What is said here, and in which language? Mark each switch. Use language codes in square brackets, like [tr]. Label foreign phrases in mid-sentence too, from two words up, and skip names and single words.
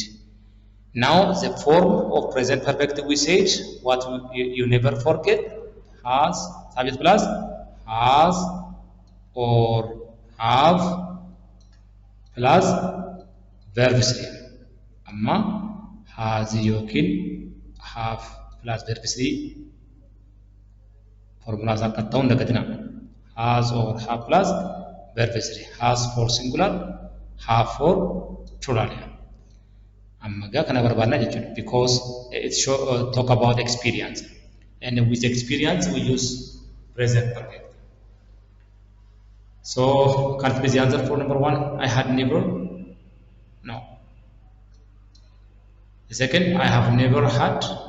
[en] Now the form of present perfect, we said, what you never forget, has, subject plus, has or have plus verb 3. [om] Amma has yookiin [en] have plus verb 3 formulas [om] akka ta'u hin dagatina. [en] Has or have plus verb 3. Has for singular, have for plural. [om] Amma gaa kana barbaadna jechuudha, [en] because it talk about experience, and with experience we use present perfect. So can it be the answer for number 1? I had never. No. The second, I have never had.